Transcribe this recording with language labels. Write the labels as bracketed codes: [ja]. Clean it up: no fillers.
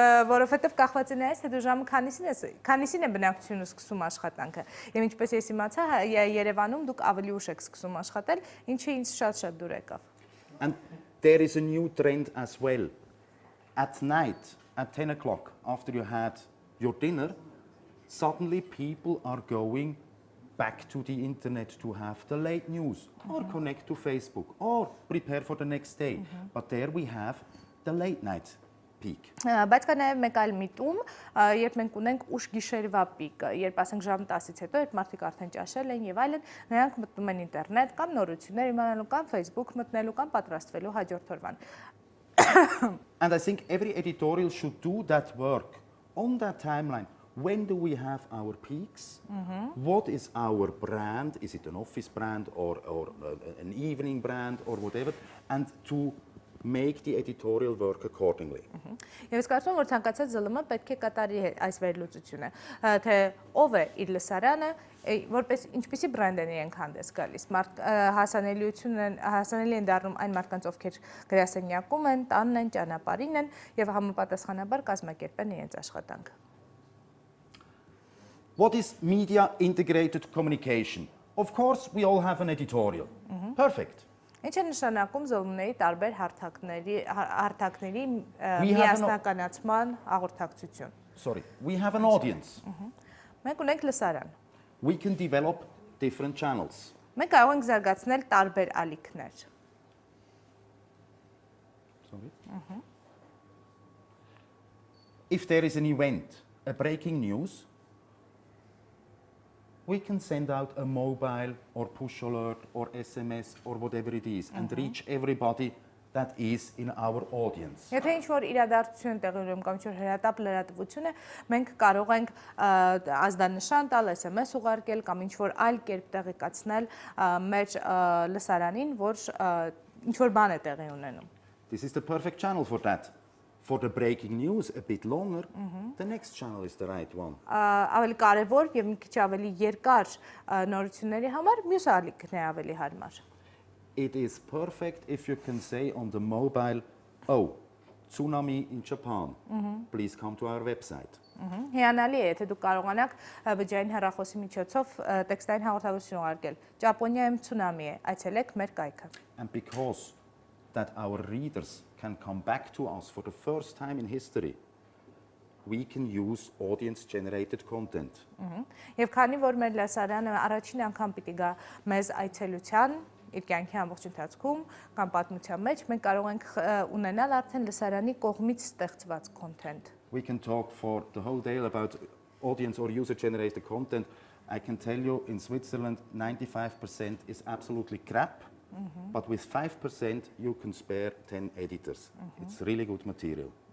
[hy] Որովհետև կախված է նայես, թե դու ժամը քանիսին է բնակչությունը սկսում աշխատանքը։ Եվ ինչպես ես իմացա, Երևանում դուք ավելի ուշ եք սկսում աշխատել, ինչը ինձ շատ դուր եկավ։ [en] And there is a new trend as well. At night, at 10 o'clock, after you had your dinner, suddenly people are going back to the internet to have the late news or connect to Facebook or prepare for the next day. But there we have the late night peak. [hy] Բայց կա նաև մեկ այլ միտում, երբ մենք ունենք ուշ գիշերվա պիկը, երբ ասենք ժամ 10-ից հետո, երբ մարդիկ արդեն ճաշել են եւ այլն, նրանք մտնում են ինտերնետ կամ նորություններ իմանալու կամ Facebook մտնելու կամ պատրաստվելու հաջորդ օրվան։ [en] And I think every editorial should do that work on that timeline. When do we have our peaks? What is our brand? Is it an office brand or an evening brand or whatever? And to make the editorial work accordingly. [hy] Եվ ես կարծում եմ, որ ցանկացած ԶԼՄ պետք է կատարի այս վերլուծությունը, թե ով է իր լսարանը, որպես ինչպիսի բրենդ են իրենք հանդես գալիս, հասանելի են դառնում այն մարդկանց, ովքեր գրասենյակում են, տանն են, ճանապարհին են եւ համապատասխանաբար կազմակերպեն իրենց աշխատանքը։ [en] What is media integrated communication? Of course, we all have an editorial. Perfect. [hy] Ինչ է նշանակում ԶԼՄ-ների տարբեր հարթակների միասնականացման հաղորդակցություն։ [en] Sorry, we have an audience. [hy] Մենք ունենք լսարան։ [en] We can develop different channels. [hy] Մենք կարող ենք զարգացնել տարբեր ալիքներ։ [en] Sorry. If there is an event, a breaking news, we can send out a mobile or push alert or SMS or whatever it is and reach everybody that is in our audience. [hy] Եթե ինչ-որ իրադարձություն տեղի ունի կամ ինչ-որ հրատապ լրատվություն է, մենք կարող ենք ազդանշան տալ, SMS ուղարկել կամ ինչ-որ այլ կերպ տեղեկացնել մեր լսարանին, որ ինչ-որ բան է տեղի ունենում։ [en] This is the perfect channel for that. For the breaking news, a bit longer, the next channel is the right one. [hy] Ավելի կարևոր եւ մի քիչ ավելի երկար նորությունների համար մյուս ալիքն է ավելի հարմար։ [en] It is perfect if you can say on the mobile, oh, tsunami in Japan, please come to our website. [hy] Հիանալի է, եթե դուք կարողանաք բջջային հեռախոսի միջոցով տեքստային հաղորդակցություն ուղարկել։ Ճապոնիայում ցունամի է, այցելեք մեր կայքը։ [en] And because that our readers can come back to us for the first time in history, we can use audience-generated content. [hy] Եվ քանի որ մեր լսարանը առաջին անգամ պիտի գա մեզ այցելության իր կյանքի ամբողջ ընթացքում կամ պատմության մեջ, մենք կարող ենք ունենալ արդեն լսարանի կողմից ստեղծված content. [en] We can talk for the whole day about audience or user-generated content. I can tell you in Switzerland, 95% is absolutely crap. But with 5% you can spare 10 editors. It's really good material.